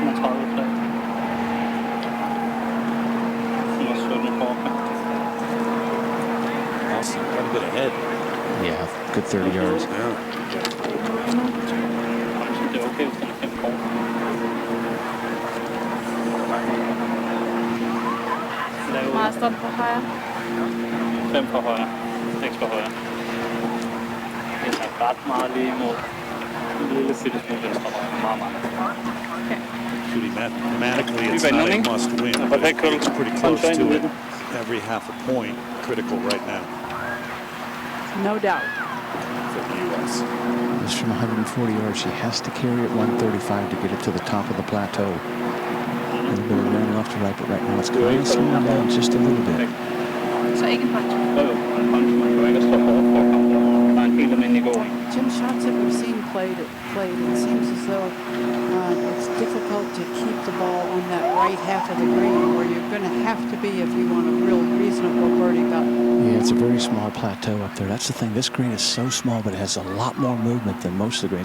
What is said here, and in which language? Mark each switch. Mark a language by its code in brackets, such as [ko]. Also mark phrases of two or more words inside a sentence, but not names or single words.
[en] Austin quite a bit ahead. Yeah, good 30 yards. [da] Stop på højre. 5 på højre. 6 på højre. Den er ret meget lige imod. En lille bitte smule venstre højre. Meget, meget. [en] Shooting mathematically, it's not a must win, but it's pretty close to it. Every half a point critical right now. No doubt. For the U.S. It's from 140 yards. She has to carry it 135 to get it to the top of the plateau. A little bit of wind left to right, but right now it's kind of slowing down just a little bit. [da] Så ikke en punch? Jo, en punch. Man kan ikke stå hårdt for at komme der. Der er en helt almindelig gåing. [en] Jim, shots that we've seen played, it seems as though it's difficult to keep the ball on that right half of the green, where you're going to have to be if you want a real reasonable birdie putt. Yeah, it's a very small plateau up there. That's the thing. This green is so small, but it has a lot more movement than most of the greens.